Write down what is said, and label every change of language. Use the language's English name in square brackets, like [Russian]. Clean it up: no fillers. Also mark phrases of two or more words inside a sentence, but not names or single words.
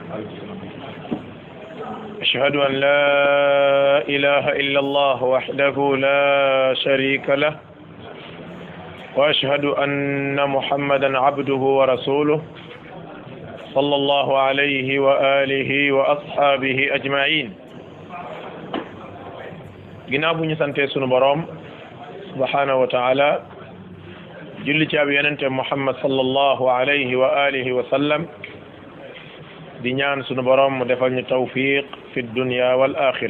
[Arabic] أشهد أن لا إله إلا الله وحده لا شريك له وأشهد أن محمدا عبده ورسوله صلى الله عليه وآله وأصحابه أجمعين. [Wolof] ginnaaw bu ñu sante sunu boroom [Arabic] سبحانه وتعالى [Wolof] julli ci ab yonente Muhammad [Arabic] صلى الله عليه وآله وسلم [Wolof] di ñaan sunu boroom mu defal ñu tawfiq [Arabic] في الدنيا والآخرة.